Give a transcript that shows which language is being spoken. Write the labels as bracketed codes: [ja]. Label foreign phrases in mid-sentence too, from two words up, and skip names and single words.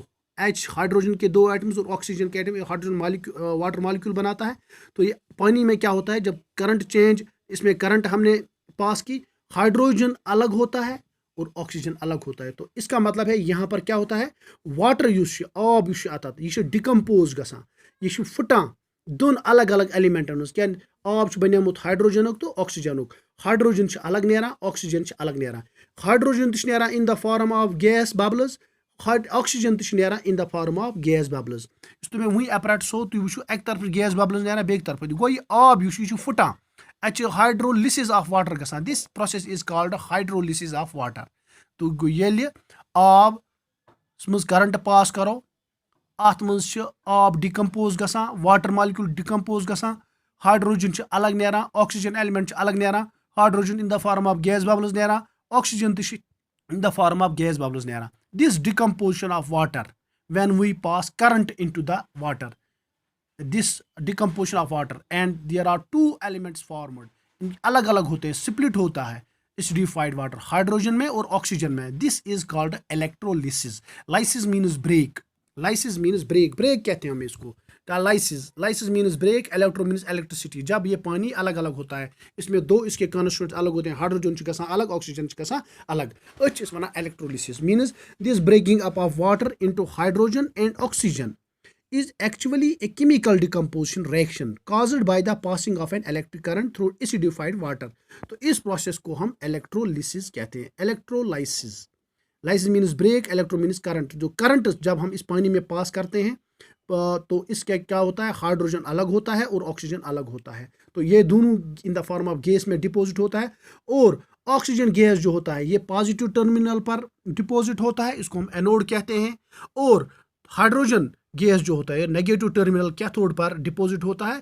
[hi] H हाइड्रोजन के 2 एटम्स और ऑक्सीजन के एटम, हाइड्रोजन मालिक्यूल वाटर मालिक्यूल बनाता है। तो ये पानी में क्या होता है, जब करंट चेंज, इसमें करंट हमने पास की, हाइड्रोजन अलग होता है और ऑक्सीजन अलग होता है। [ks] तो इसका मतलब है यहाँ पर क्या होता है, वाटर युस आब युस आता यह डिकम्पोज गसान, यह फुटान दोन अलग अलग एलिमेंटन क्या, आब बनियोमुत हाइड्रोजन तो ऑक्सीजन, हाइड्रोजन अलग नेरान, ऑक्सीजन अलग नेरान। [en] hydrogen नेरान in the form of gas bubbles, oxygen नेरान in the form of gas bubbles। [ks] तुम वही अपरेटस हो, तुम वो एक तरफ [en] gas bubbles [ks] नेरान, बे तरफ गो यह आब यह फुटान, अत [en] hydrolysis of water [ks] गसान। [en] this process is called hydrolysis of water. [ks] तो गो ये आब मज करंट पास करो, अत मज आब डिकम्पोज गसान, [en] water molecule [ks] डिकम्पोज गसान, हाइड्रोजन अलग नेरान, ऑक्सीजन एलिमेंट अलग नेरान, हाइड्रोजन [en] in the form of gas bubbles [ks] नेरान, ऑक्सीजन [en] in the form of gas bubbles [ks] नेरान। [en] दिस decomposition of water when we pass current into the water, this decomposition of water, and there are two elements formed, [hi] अलग अलग होते हैं, स्प्लिट होता है [en] acidified water [hi] हाइड्रोजन में और ऑक्सीजन में। [en] this is called electrolysis. lysis means break, lysis means break, break, लाइसिस मीन्स ब्रेक, ब्रेक [hi] कहते हैं हम इसको, [en] lysis, lysis means break, electro means electricity. [ks] जब ये पानी अलग अलग होता है, इसमें दो इसके कॉन्स्टिट्यूएंट्स अलग होते हैं, हाइड्रोजन गसान अलग, ऑक्सीजन गसान अलग, अच्छे वन इलेक्ट्रोलिसिस। [en] means this breaking up of water into hydrogen and oxygen is actually a chemical decomposition reaction caused by the passing of an electric current through acidified water। [hi] तो इस प्रोसेस को हम इलेक्ट्रोलिसिस कहते हैं, इलेक्ट्रोलाइसिस। [en] lysis means break, electro means current. [hi] जो करंट जब हम इस पानी में पास करते हैं तो इसका क्या होता है, हाइड्रोजन अलग होता है और ऑक्सीजन अलग होता है। तो ये दोनों [en] in the form of [hi] गैस में डिपोजिट होता है, और ऑक्सीजन गैस जो होता है ये [en] positive terminal [hi] पर डिपोजिट होता है, इसको हम एनोड कहते हैं, और हाइड्रोजन गैस जो होता है [en] negative terminal [hi] कैथोड पर डिपोजिट होता है।